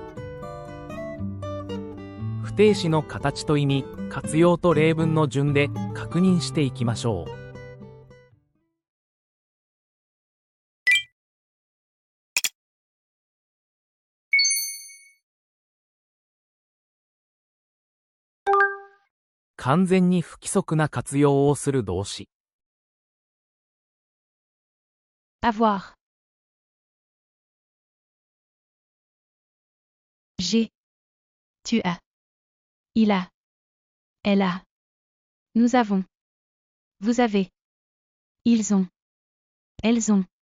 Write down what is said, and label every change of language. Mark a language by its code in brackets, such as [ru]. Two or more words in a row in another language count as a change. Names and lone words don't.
[ja] 不定詞の形と意味、活用と例文の順で確認していきましょう。完全に不規則な活用をする動詞。 [fr] avoir, j'ai, tu as, il a, elle a, nous avons, vous avez, ils ont, elles ont.